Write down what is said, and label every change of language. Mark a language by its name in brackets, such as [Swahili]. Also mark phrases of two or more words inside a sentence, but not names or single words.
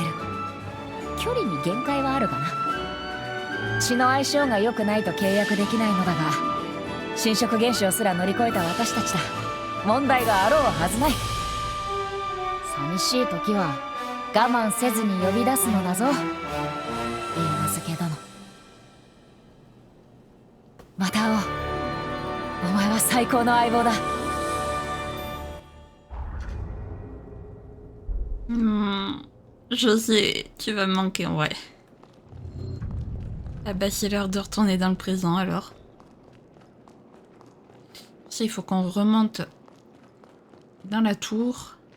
[Japanese] 距離に限界はあるがな。血の相性が良くないと契約できないのだが、侵食現象すら乗り越えた私たちだ。問題があろうはずない。寂しい時は我慢せずに呼び出すのだぞ、許嫁殿。また会おう。お前は最高の相棒だ。 [French] Je sais, tu vas me manquer en vrai. Ah bah c'est l'heure de retourner dans le présent alors. Ça, il faut qu'on remonte dans la tour.